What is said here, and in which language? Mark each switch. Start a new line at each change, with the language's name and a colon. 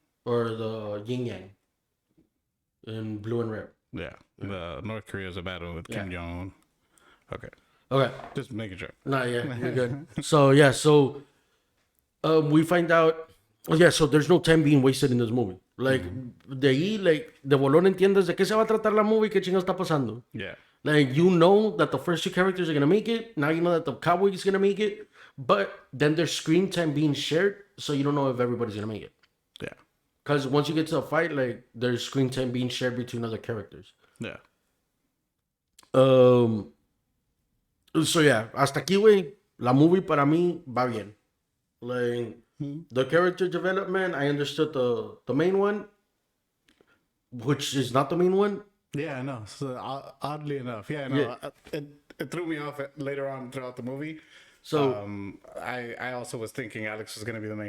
English: or the yin yang in blue and red. Yeah. The North Korea is a bad one with Kim Yeah. Jong Un. Okay. Okay. Just making sure. Nah, yeah, we're good. So yeah, so we find out. Oh, yeah, so there's no time being wasted in this movie.
Spanish: Like de ahí, like de bolón entiendes de qué se va a tratar la movie, qué chingados está pasando.
English: Yeah. Like you know that the first two characters are gonna make it. Now you know that the cowboy is gonna make it, but then there's screen time being shared, so you don't know if everybody's gonna make it. Yeah. Because once you get to a fight, like there's screen time being shared between other characters. Yeah. So yeah,
Spanish: hasta aquí, güey, la movie para mí va bien.
English: Like the character development, I understood the main one, which is not the main one. Yeah, I know. So oddly enough, yeah, no, Yeah. it threw me off later on throughout the movie. So I also was thinking Alex was gonna be the main